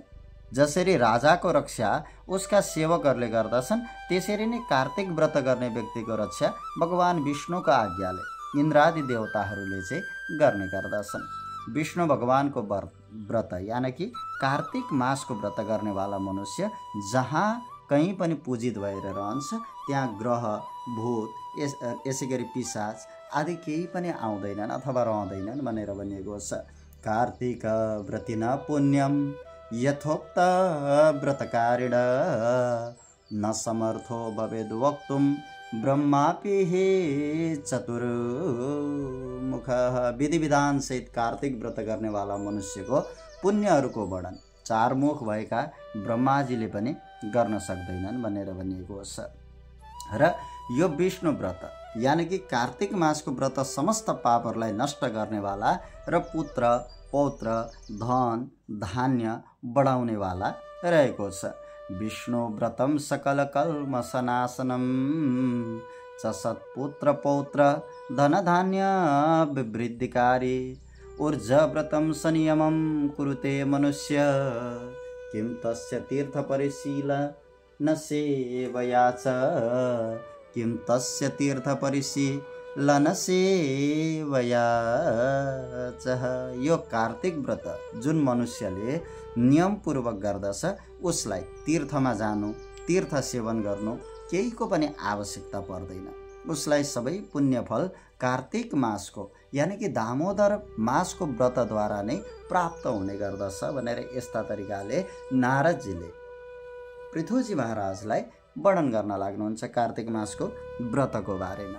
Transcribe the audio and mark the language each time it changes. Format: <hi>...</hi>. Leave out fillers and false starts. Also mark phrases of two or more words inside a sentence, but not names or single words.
<ne>जसरी राजाको रक्षा उसका सेवकहरूले गर्दछन् त्यसरी नै कार्तिक व्रत गर्ने व्यक्तिको रक्षा भगवान विष्णुको आज्ञाले इन्द्रादि देवताहरूले चाहिँ गर्ने गर्दछन्। विष्णु भगवानको व्रत यानी कि कार्तिक मासको व्रत गर्नेवाला मनुष्य जहाँ कहीँ पनि पूजित भएर रहन्छ, त्यहाँ ग्रह भूत यसै गरी पिशाच आदि केही पनि आउँदैनन् अथवा रहँदैनन् भनेर भनिएको छ।</ne> <sa>कार्तिक व्रतिन पुण्यम यथोक्त व्रतकारिण न समर्थो भवेद वक्तुम ब्रह्मापि हे चतुर्मुख।</sa> <ne>विधि विधान सहित कार्तिक व्रत गर्नेवाला मनुष्यको पुण्यहरूको वर्णन 4 मुख भएका ब्रह्माजीले पनि गर्न सक्दैनन् भनेर भनिएको छ। र यो विष्णु व्रत यानी कि कार्तिक मासको व्रत समस्त पापहरूलाई नष्ट गर्नेवाला र पुत्र पौत्र धन धान्य बढाउनेवाला रहेको छ।</ne> <sa>विष्णु व्रतम सकल कल्मषनाशनम च सत्पुत्र पौत्र धन धान्य वृद्धिकारी ऊर्जा व्रतम संयमम कुरुते मनुष्य किं तस्य तीर्थ परिशीलन सेवया च किं तस्य तीर्थ परिशीलन सेवया च।</sa> <ne>यो कार्तिक व्रत जुन मनुष्यले नियमपूर्वक गर्दछ उसलाई तीर्थमा जानु तीर्थ सेवन गर्नु केहीको पनि आवश्यकता पर्दैन। उसलाई सबै पुण्यफल कार्तिक मासको यानी कि दामोदर मासको व्रतद्वारा नै प्राप्त हुने गर्दछ भनेर यस्ता तरिकाले नारदजीले पृथ्वीजी महाराजलाई वर्णन गर्न लाग्नुहुन्छ कार्तिक मासको व्रतको बारेमा।</ne>